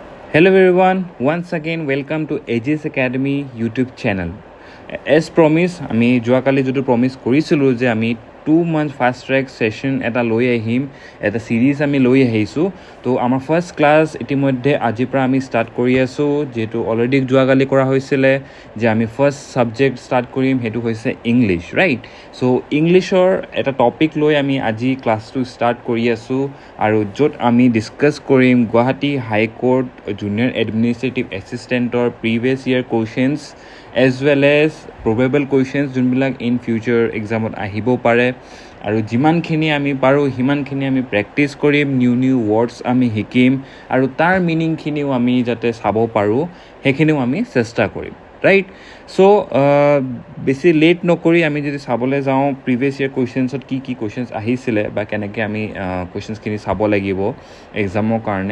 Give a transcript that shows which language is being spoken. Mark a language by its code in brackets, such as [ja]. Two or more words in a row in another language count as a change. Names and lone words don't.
[en] Hello everyone, once again welcome to AJ's Academy YouTube channel. As promised, [as] আমি যোৱাকালি যেটো প্ৰমিস কৰিছিলো যে আমি 2 [en] month fast track session [as] এটা লৈ আহিম, এটা সিরিজ আমি লৈ আহিছো। তো আমাৰ [en] first class [as] ইতিমধ্যে আজিৰ পৰা আমি স্টার্ট কৰি আছো, যেটো অলরেডি যোৱাকালি কৰা হৈছিল যে আমি [en] first subject [as] স্টার্ট কৰিম, হেতু হৈছে ইংলিশ, রাইট? সো ইংলিশৰ এটা টপিক লৈ আমি আজি ক্লাসটো স্টার্ট কৰি আছো আৰু য'ত আমি ডিসকাস কৰিম গুৱাহাটী হাই কোর্ট জুনিয়র এডমিনিস্ট্রেটিভ এসিস্টেন্টৰ [en] previous year questions as well as probable questions [as] যোনবিলাক [en] in future [as] examত আহিব পাৰে আৰু যিমানখিনি আমি পাৰো হিমানখিনি আমি প্ৰেক্টিস কৰিম, [en] new words [as] আমি শিকিম আৰু তাৰ মিনিংখিনিও আমি যাতে চাব পাৰো হেখিনিও আমি চেষ্টা কৰিম, ৰাইট? সো বেছি লেট নকৰি আমি যদি চাবলৈ যাওঁ [en] previous year [as] কোয়েশ্চনছত কি কোয়েশ্চনস আহিছিলে বা কেনেকৈ আমি কোয়েশ্চনসখিনি চাব লাগিব এক্সামৰ কাৰণে।